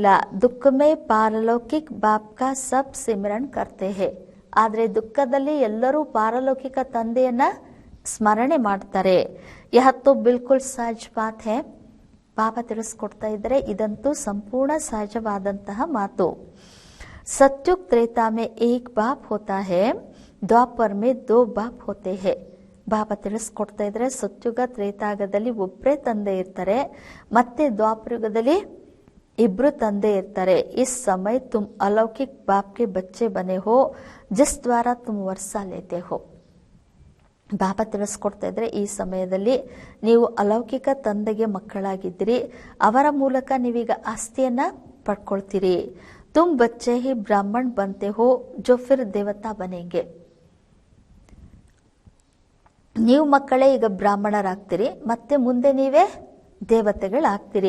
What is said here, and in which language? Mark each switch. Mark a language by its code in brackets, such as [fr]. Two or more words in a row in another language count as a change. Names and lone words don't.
[hi] दुःख में पारलौकिक बाप का सब सिमरन करते हैं. [kn] ಆದ್ರೆ ದುಃಖದಲ್ಲಿ ಎಲ್ಲರೂ ಪಾರಲೌಕಿಕ ತಂದೆಯನ್ನ ಸ್ಮರಣೆ ಮಾಡ್ತಾರೆ. [hi] यह तो बिल्कुल सहज बात है. [kn] ಬಾಬಾ ತಿಳಿಸ್ಕೊಡ್ತಾ ಇದ್ದಾರೆ ಇದಂತೂ ಸಂಪೂರ್ಣ ಸಹಜವಾದಂತಹ ಮಾತು. [hi] सत्युग त्रेता में एक बाप होता है, द्वापर में 2 बाप होते हैं. [kn] ಬಾಬಾ ತಿಳಿಸ್ಕೊಡ್ತಾ ಇದ್ರೆ ಸತ್ಯುಗ ತ್ರೇತಾಯುಗದಲ್ಲಿ ಒಬ್ಬರೇ ತಂದೆ ಇರ್ತಾರೆ, ಮತ್ತೆ ದ್ವಾಪರಯುಗದಲ್ಲಿ ಇಬ್ರು ತಂದೆ ಇರ್ತಾರೆ. [hi] इस समय तुम अलौकिक बाप के बच्चे बने हो जिस द्वारा तुम वर्षा लेते हो. [kn] ಬಾಬಾ ತಿಳಿಸ್ಕೊಡ್ತಾ ಇದ್ರೆ ಈ ಸಮಯದಲ್ಲಿ ನೀವು ಅಲೌಕಿಕ ತಂದೆಗೆ ಮಕ್ಕಳಾಗಿದ್ದೀರಿ, ಅವರ ಮೂಲಕ ನೀವೀಗ ಆಸ್ತಿಯನ್ನ ಪಡ್ಕೊಳ್ತೀರಿ. [hi] तुम बच्चे ही ब्राह्मण बनते हो जो फिर देवता बनेंगे. [kn] ನೀವು ಮಕ್ಕಳೇ ಈಗ ಬ್ರಾಹ್ಮಣರಾಗ್ತೀರಿ, ಮತ್ತೆ ಮುಂದೆ ನೀವೇ ದೇವತೆಗಳಾಗ್ತೀರಿ.